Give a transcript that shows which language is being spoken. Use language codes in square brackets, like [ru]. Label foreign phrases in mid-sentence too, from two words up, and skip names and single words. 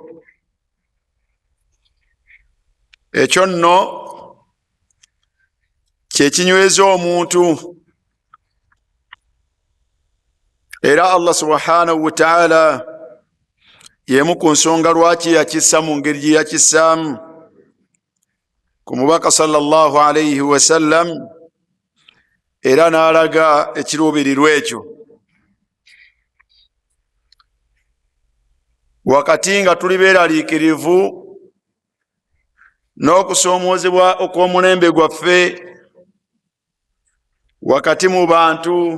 [lg] Ekyo nno kye kinyweza omuntu, era Allah [ar] سبحانه وتعالى [lg] yemu ku nsonga lwaki yakissa mu ngeri gye yakissaamu ku mubaka [ar] صلى الله عليه وسلم, [lg] era n'alaga ekiruubirirwa ekyo. Wakati nga tuli beeraliikirivu n'okusoomoozebwa okw'omulembe gwaffe wakati mu bantu